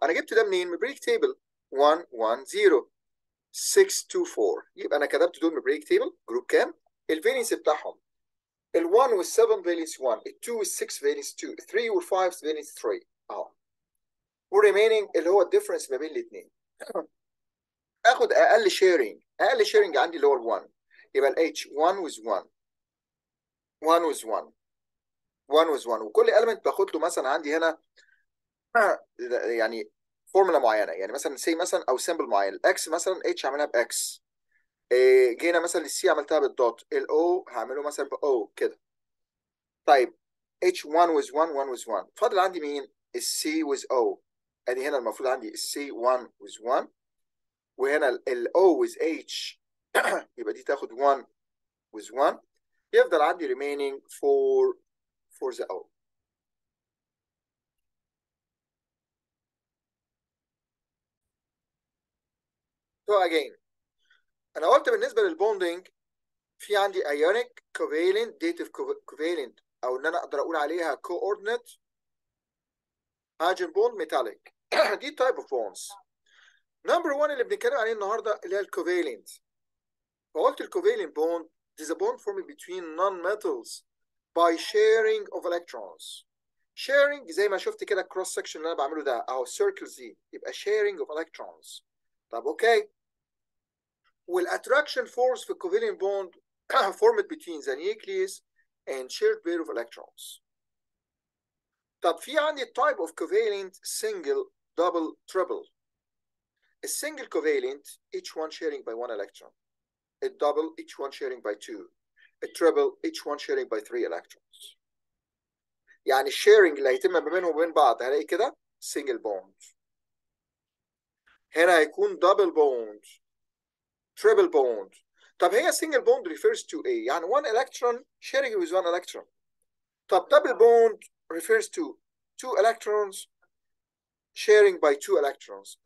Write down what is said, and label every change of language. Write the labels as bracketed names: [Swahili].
[Arabic] انا جبت ده منين؟ من بريك تيبل. 1 1 0 6 2 4. يبقى انا كتبت دول من بريك تيبل. جروب كام؟ الفالنسي بتاعهم ال 1 وال 7 فالنس 1، ال 2 وال 6 فالنس 2، ال 3 وال 5 فالنس 3 اهو. والريمينينج اللي هو الديفرنس ما بين الاثنين. اخد اقل شيرنج. اقل شيرنج عندي اللي هو ال 1. [English] يبقى ال H 1 with 1 1 with 1 1 with 1. [Arabic] وكل element باخد له مثلا عندي هنا يعني فورمولا معينه. يعني مثلا سي مثلا او سيمبل معين. الاكس مثلا H هعملها باكس. جينا مثلا للسي عملتها بالدوت. الاو هعمله مثلا باو كده. [English] طيب H1 with 1 1 with 1. [Arabic] فاضل عندي مين؟ السي with O. ادي هنا المفروض عندي السي 1 with 1، وهنا ال O with H. يبقى دي تاخد 1 with 1. [English] يفضل عندي remaining for the O. So again [Arabic] انا قلت بالنسبه للبوندنج في عندي [English] ionic covalent dative covalent، [Arabic] او ان انا اقدر اقول عليها [English] coordinate hydrogen bond metallic. دي type of bonds. [Arabic] نمبر 1 اللي بنتكلم عليه النهارده اللي هي الكوفالنت. [English] فقلت الكوفالنت bond is a bond formed between non-metals by sharing of electrons. [Arabic] sharing زي ما شفت كده الكروس سكشن اللي انا بعمله ده اهو circles دي، يبقى [English] sharing of electrons. [Arabic] طب اوكي. [English] والاتراكشن فورس في الكوفالنت bond formed between the nucleus and shared pair of electrons. طب في عندي type of covalent single double triple. السنجل covalent each one sharing by one electron. الدبل each one sharing by 2. التريبل each one sharing by 3 electrons. [Arabic] يعني الشيرنج اللي هيتم ما بينهم وبين بعض هلاقي كده single bond. [English] هنا هيكون double bond triple bond. [Arabic] طب هي [English] single bond refers to ايه؟ يعني one electron sharing with one electron. طب double bond refers to two electrons sharing by two electrons.